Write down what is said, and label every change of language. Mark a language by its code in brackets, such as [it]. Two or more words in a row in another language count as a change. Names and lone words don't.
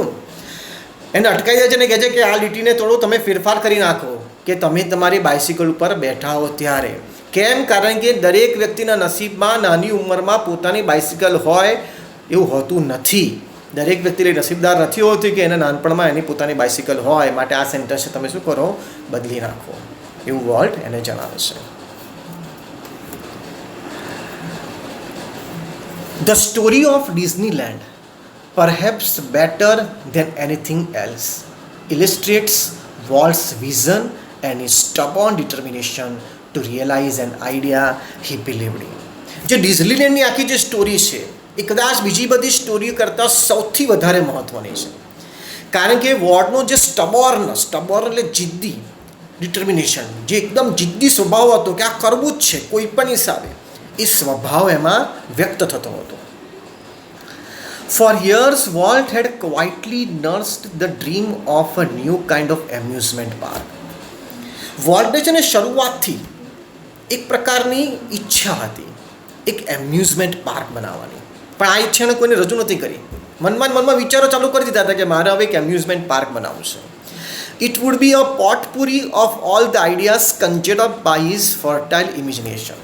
[gu] એને અટકાવી દે છે અને કહે છે કે આ લીટીને થોડું તમે ફેરફાર કરી નાખો કે તમે તમારી બાઇસિકલ ઉપર બેઠા હો ત્યારે. કેમ? કારણ કે દરેક વ્યક્તિના નસીબમાં નાની ઉંમરમાં પોતાની બાઇસિકલ હોય એવું હોતું નથી. દરેક વ્યક્તિ નસીબદાર નથી હોતી કે એના નાનપણમાં એની પોતાની બાઇસિકલ હોય. માટે આ સેન્ટેન્સને તમે શું કરો, બદલી નાખો, એવું વોલ્ટ એને જણાવે છે. [en] The story of Disneyland, perhaps better than anything else, illustrates Walt's vision and his stubborn determination to realize an idea he believed in. [gu] જે ડિઝનીલેન્ડની આખી જે સ્ટોરી છે એ કદાચ બીજી બધી સ્ટોરી કરતાં સૌથી વધારે મહત્ત્વની છે. કારણ કે વોલ્ટનો જે સ્ટબોર્ન એટલે જિદ્દી, ડિટર્મિનેશન, જે એકદમ જિદ્દી સ્વભાવ હતો કે આ કરવું જ છે કોઈ પણ હિસાબે, એ સ્વભાવ એમાં વ્યક્ત થતો હતો. [en] For years, Walt had quietly nursed the dream of a new kind of amusement park. [gu] વોલ્ટને છે ને શરૂઆતથી એક પ્રકારની ઈચ્છા હતી એક [en] amusement park [gu] બનાવવાની, પણ આ ઈચ્છાને કોઈને રજૂ નથી કરી. મનમાં વિચારો ચાલુ કરી દીધા હતા કે મારે હવે એક [en] amusement park [gu] બનાવવું છે. [en] It would be a potpourri of all the ideas conjured up by his fertile imagination.